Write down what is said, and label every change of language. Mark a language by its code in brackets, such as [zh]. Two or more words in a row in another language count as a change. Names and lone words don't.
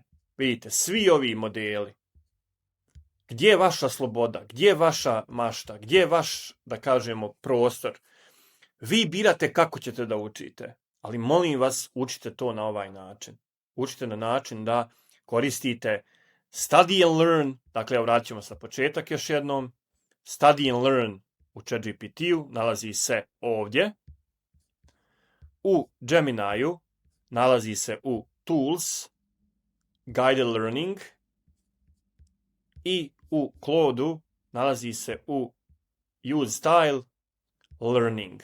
[bs] Vidite, svi ovi modeli, gdje je vaša sloboda, gdje je vaša mašta, gdje je vaš, da kažemo, prostor. Vi birate kako ćete da učite, ali molim vas, učite to na ovaj način. Učite na način da koristite [en] study and learn, [bs] dakle, vratit ćemo se na početak još jednom. [en] Study and learn [bs] u ChatGPT-u nalazi se ovdje. U Gemini-u nalazi se u Tools, Guided Learning i u Claude-u nalazi se u Use Style Learning.